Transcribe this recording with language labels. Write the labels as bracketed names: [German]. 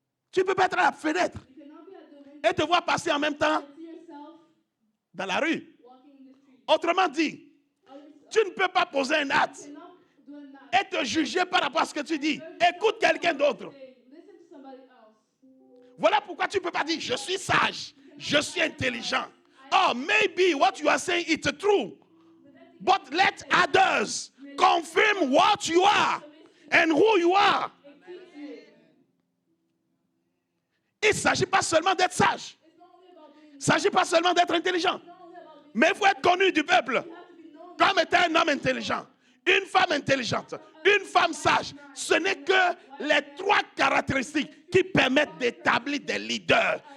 [French] Tu ne peux pas être à la fenêtre et te voir passer en même temps dans la rue. Autrement dit, tu ne peux pas poser un acte et te juger par rapport à ce que tu dis. Écoute quelqu'un d'autre. Voilà pourquoi tu ne peux pas dire, je suis sage, je suis intelligent. [English] Oh, maybe what you are saying is true. But let others confirm what you are and who you are. [French] Il ne s'agit pas seulement d'être sage. Il ne s'agit pas seulement d'être intelligent. Mais il faut être connu du peuple comme étant un homme intelligent, une femme intelligente, une femme sage. Ce n'est que les 3 caractéristiques qui permettent d'établir des leaders.